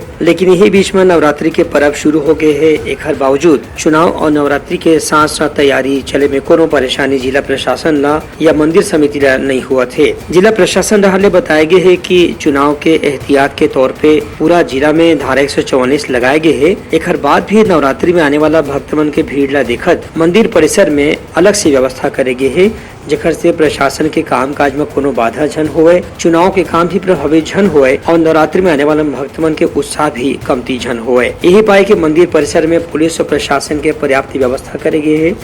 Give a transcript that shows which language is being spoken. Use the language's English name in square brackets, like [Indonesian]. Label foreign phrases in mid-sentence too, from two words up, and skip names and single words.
[Chhattisgarhi] लेकिन यही बीच में नवरात्रि के पर्व शुरू हो गए हैं। एक हर बावजूद चुनाव और नवरात्रि के साथ साथ तैयारी चले में कोनो परेशानी जिला प्रशासन ला या मंदिर समिति ला नहीं हुआ थे। जिला प्रशासन ने बताया गए है कि चुनाव के एहतियात के तौर पे पूरा जिला में धारा 144 लगाए गए है। एक हर बाद भी नवरात्रि में आने वाला भक्तमन के भीड़ ला देखत मंदिर परिसर में अलग से व्यवस्था करेगे है, जेकर से प्रशासन के काम काज में कोनो बाधा झन होए, चुनाव के काम भी प्रभावित झन होए और नवरात्रि में आने वाले भक्तमन के उत्साह भी कमती झन होए। यही पाए कि मंदिर परिसर में पुलिस और प्रशासन के पर्याप्त व्यवस्था करे गए है।